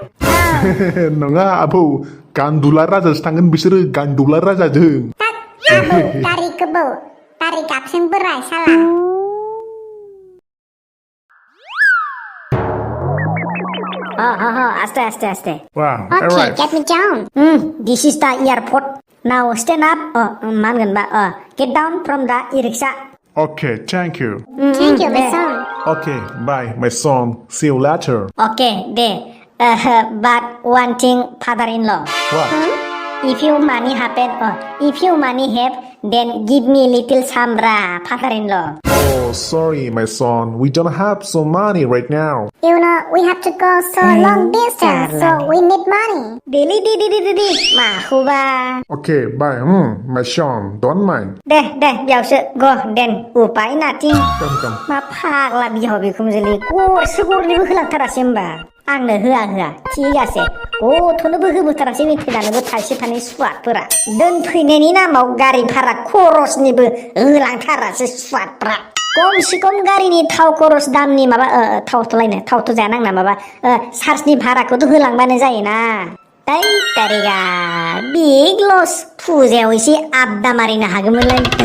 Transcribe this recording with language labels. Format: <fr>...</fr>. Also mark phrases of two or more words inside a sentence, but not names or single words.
<brx>नङा आबौ गान्दुला राजासो थांगोन बिसोरो गान्दुला राजाजों आबौ तारि गोबौ तारि गाबसों बोराय साला</brx> <hi>आस्ते</hi> <en>Wow, Okay, alright. get me down. This is the airport. Now stand up.</en> <brx>मा होनगोन बा</brx> <en>get down from the e-rickshaw. Okay, thank you. Thank you, my son. Okay, bye, my son. See you later. Okay, दे but one thing father-in-law. What? If you money have, then give me little sambra, father-in-law. Oh, sorry, my son. We don't have so money right now. You know, we have to go so long distance, so we need money. Dili, makuba. Okay, bye. My son, don't mind. เด้เดี๋ยวเส go then ไป nothing Come. มาพากละ</en> <brx>बिहाव बिखुनजोलै गरसेबो होलांथारासै होमबा आंनो होआ थिगासे गथ'नोबो होबोथारासै मिथिनानैबो थाइसे थाइनै सुवादफोरा दोनफैनायनि नामाव गारि भारा खरसनिबो होलांथारासै सुवादफ्रा खमसे खम गारिनि थाव खरस दामनि माबा थावथ' जाया नांना माबा चार्जनि भाराखौथ' होलांबानो जायोना तारिगा बिग लस फुजायाव एसे आबदा मारिनो हागौमोनलाय</brx>